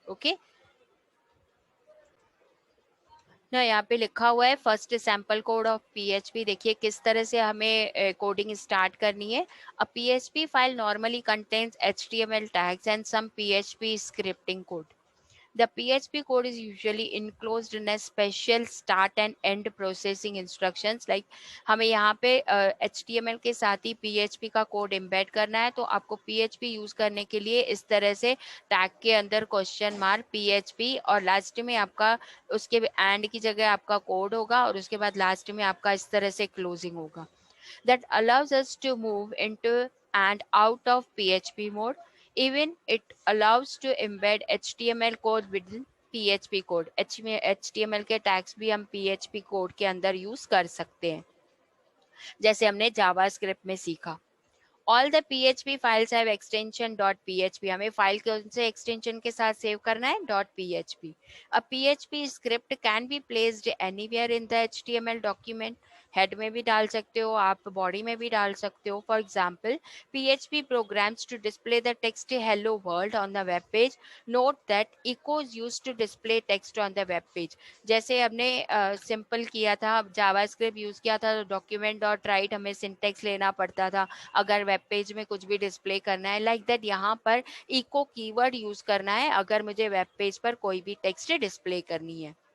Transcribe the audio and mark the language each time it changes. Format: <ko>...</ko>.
<hi>Okay ना यहाँ पे लिखा हुआ है</hi> <en>First sample code of PHP.</en> <hi>देखिए किस तरह से हमें कोडिंग स्टार्ट करनी है।</hi> <en>A PHP file normally contains HTML tags and some PHP scripting code. The PHP code is usually enclosed in a special start and end processing instructions.</en> <hi>Like हमें यहाँ पे HTML के साथ ही PHP का कोड embed करना है, तो आपको PHP यूज करने के लिए इस तरह से टैग के अंदर क्वेश्चन मार्क PHP और लास्ट में आपका उसके एंड की जगह आपका कोड होगा और उसके बाद लास्ट में आपका इस तरह से क्लोजिंग होगा.</hi> <en>That allows us to move into and out of PHP mode. Even it allows to embed HTML code within PHP code.</en> <hi>HTML के टैग्स भी हम PHP कोड के अंदर यूज कर सकते हैं, जैसे हमने जावास्क्रिप्ट में सीखा.</hi> <en>All the PHP files have extension .php.</en> <hi>हमें फाइल कौन से एक्सटेंशन के साथ सेव करना है?</hi> <en>.php. A PHP script can be placed anywhere in the HTML document.</en> <hi>Head में भी डाल सकते हो आप, बॉडी में भी डाल सकते हो.</hi> <en>For example, PHP programs to display the text hello world on the web page. Note that echo is used to display text on the web page.</en> <hi>जैसे हमने सिंपल किया था, जावास्क्रिप्ट यूज किया था, तो डॉक्यूमेंट डॉट राइट हमें syntax लेना पड़ता था अगर वेब पेज में कुछ भी डिस्प्ले करना है. लाइक दैट यहाँ पर इको कीवर्ड यूज करना है अगर मुझे वेब पेज पर कोई भी टेक्स्ट डिस्प्ले करनी है.</hi>